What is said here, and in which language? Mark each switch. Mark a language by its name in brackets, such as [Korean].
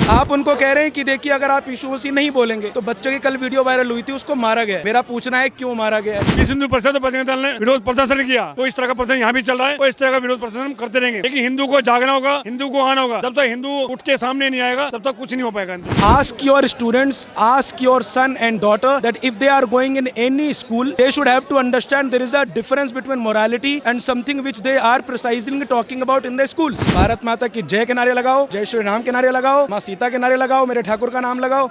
[Hindi] आप उनको कह रहे हैं कि देखिए अगर आप यीशु मसीह नहीं बोलेंगे तो बच्चों की कल वीडियो वायरल हुई थी, उसको मारा गया। मेरा पूछना है क्यों मारा गया? इस हिंदू परिषद बजरंग दल ने विरोध प्रदर्शन किया, तो इस तरह का प्रदर्शन यहाँ भी चल रहा है, और इस तरह का विरोध प्रदर्शन हम करते रहेंगे। लेकिन हिंदू को जागना होगा, हिंदू को आना होगा। जब तक हिंदू उठ के सामने नहीं आएगा तब तक कुछ नहीं हो पाएगा। [English] Ask your students, ask your son and daughter that if they are going in any school, they should have to understand there is a difference between morality and something which they are precisely talking about in the schools. [Hindi] Bharat माता की जय के नारे लगाओ, जय श्री राम के नारे लगाओ, माँ सीता के नारे लगाओ, मेरे ठाकुर का नाम लगाओ।